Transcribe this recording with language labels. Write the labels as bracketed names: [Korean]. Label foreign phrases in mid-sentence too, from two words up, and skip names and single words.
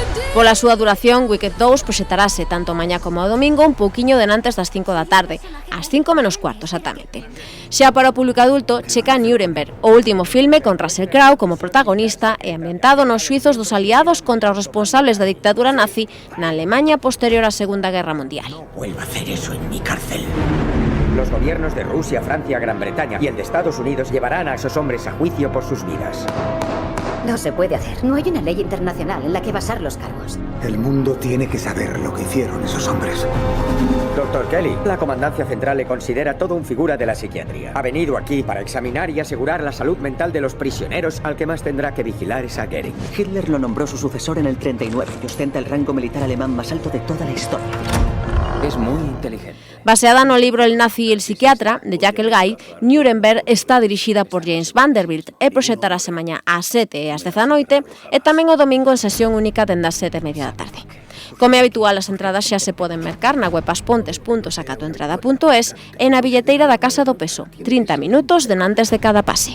[Galician] Pola súa duración, Wicked 2 proxetarase tanto mañá como o domingo un pouquiño denantes das 5 da tarde, ás 5 menos cuarto exactamente. Xa para o público adulto, checa Nuremberg, o último filme con Russell Crowe como protagonista e ambientado nos xuizos dos aliados contra os responsables da dictadura nazi na Alemaña posterior á Segunda Guerra Mundial. [Spanish] No vuelva a hacer eso en mi cárcel. Los gobiernos de Rusia, Francia, Gran Bretaña y el de Estados Unidos llevarán a esos hombres a juicio por sus vidas. No se puede hacer. No hay una ley internacional en la que basar los cargos. El mundo tiene que saber lo que hicieron esos hombres. Doctor Kelly, la Comandancia Central le considera todo un figura de la psiquiatría. Ha venido aquí para examinar y asegurar la salud mental de los prisioneros. Al que más tendrá que vigilar es a Goering. Hitler lo nombró su sucesor en el 39 y ostenta el rango militar alemán más alto de toda la historia. Es muy inteligente. [Galician] Baseada no libro El nazi e el psiquiatra, de Jack Elguy, Nuremberg está dirixida por James Vanderbilt e proxetarase mañá ás 7 e ás 10 da noite e tamén o domingo en sesión única dende as 7:30 da tarde. Como é habitual, as entradas xa se poden mercar na web aspontes.sacatoentrada.es e na billeteira da Casa do Peso, 30 minutos denantes de cada pase.